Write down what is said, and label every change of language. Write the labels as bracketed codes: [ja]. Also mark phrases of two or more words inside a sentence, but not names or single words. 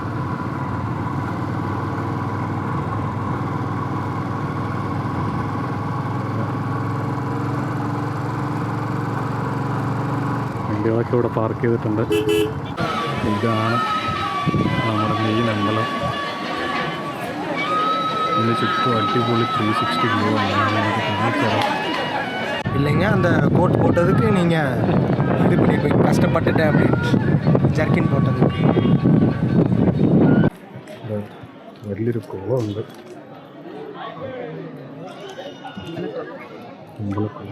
[ml] വണ്ടികളൊക്കെ ഇവിടെ പാർക്ക് ചെയ്തിട്ടുണ്ട്. ഇതാണ് നമ്മുടെ മെയിൻ അമ്പലം. ഇതിന് ചുറ്റും അടിപൊളി 360 വ്യൂ ആണ്. നമുക്ക് കാണിച്ചുതരാം. [ta] இல்லைங்க, அந்த கோட் போட்டதுக்கு நீங்கள் இது பண்ணியிருப்பீங்க, கஷ்டப்பட்டுட்டேன் அப்படின்னு ஜர்க்கின் போட்டதுக்கு. [ml] വലിയൊരു കുളമുണ്ട്, അമ്പലക്കുളം.